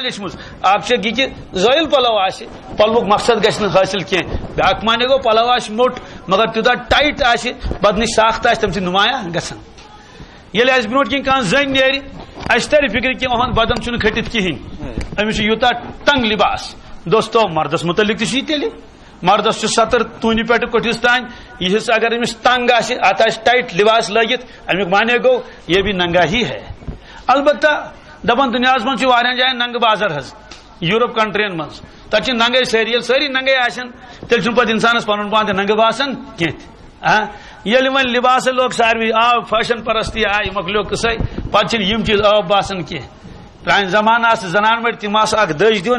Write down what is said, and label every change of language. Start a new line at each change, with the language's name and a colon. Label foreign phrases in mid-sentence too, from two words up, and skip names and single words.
Kashmiri: لیچھمٕژ اکھ چھِ یہِ کہِ زٲیِل پلو آسہِ پلوُک مقصد گژھِ نہٕ حٲصِل کینٛہہ بیاکھ معنی گوٚو پلو آسہِ موٚٹ مگر تیوٗتاہ ٹایٹ آسہِ بدنٕچ ساخت آسہِ تمہِ سۭتۍ نُمایاں گژھان ییٚلہِ اَسہِ برونٛٹھ کِنۍ کانٛہہ زٔنۍ نیرِ اَسہِ ترِ فِکرِ کہِ اُہُنٛد بدن چھُنہٕ کھٔٹِتھ کِہیٖنۍ أمِس چھُ یوٗتاہ تنگ لباس دوستو مردس متعلق تہِ چھُ یہِ تیٚلہِ مردس چھُ سطر تونہِ پٮ۪ٹھ کوٚٹھِس تانۍ یِہِس اگر أمِس تنگ آسہِ اتھ آسہِ ٹایٹ لباس لٲگِتھ امیُک معنی گوٚو
Urdu: یہ بھی ننگا ہی ہے
Kashmiri: البتہ دپان دُنیاہس منٛز چھُ واریاہن جاین ننگہٕ بازر حظ یوٗروپ کنٹرین منٛز تتہِ چھِ ننگے سٲری ییٚلہِ سٲری ننگے آسن تیٚلہِ چھُنہٕ پتہٕ انسانس پنُن پان تہِ ننگہٕ باسان کینٛہہ ییٚلہِ وۄنۍ لباسہٕ لوگ ساروی آو فیشن پرستی آیہِ مۄکلیو قصے پتہٕ چھِنہٕ یِم چیٖز عٲب باسان کینٛہہ پرانہِ زمانہٕ آسہٕ زنان مٔڑۍ تِم آسہٕ اکھ دٔج دِوان